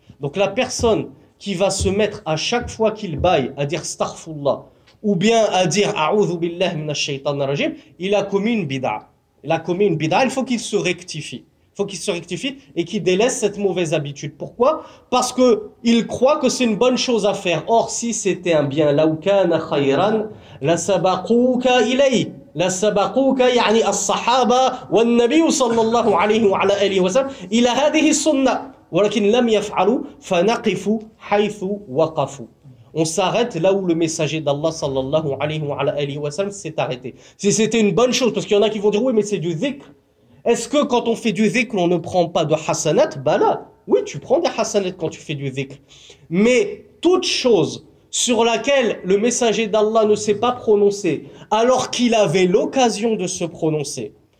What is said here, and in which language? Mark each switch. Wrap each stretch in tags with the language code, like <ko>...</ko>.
<fr>Donc la personne qui va se mettre à chaque fois qu'il baille à dire astaghfirullah ou bien à dire a'udhu billahi minash shaitanir rajim, il a commis une bid'a. Il a commis une bid'a, il faut qu'il se rectifie. Il faut qu'il se rectifie et qu'il délaisse cette mauvaise habitude. Pourquoi? Parce qu'il croit que c'est une bonne chose à faire. Or, si c'était un bien,</fr> <ar>لو كان خيرا لسبقوك إليه. لسبقوك يعني الصحابة والنبي صلى الله عليه وعلى آله وسلم إلى هذه السنة. ولكن لم يفعلوا فنقف حيث وقفوا.</ar> <fr>On s'arrête là où le messager d'Allah sallallahu alayhi wa sallam s'est arrêté. Si c'était une bonne chose, parce qu'il y en a qui vont dire oui mais c'est du dhikr. Est-ce que quand on fait du dhikr on ne prend pas de hasanat? Bah là, oui tu prends des hasanat quand tu fais du dhikr. Mais toute chose sur laquelle le messager d'Allah ne s'est pas prononcé alors qu'il avait l'occasion de se prononcer.</fr>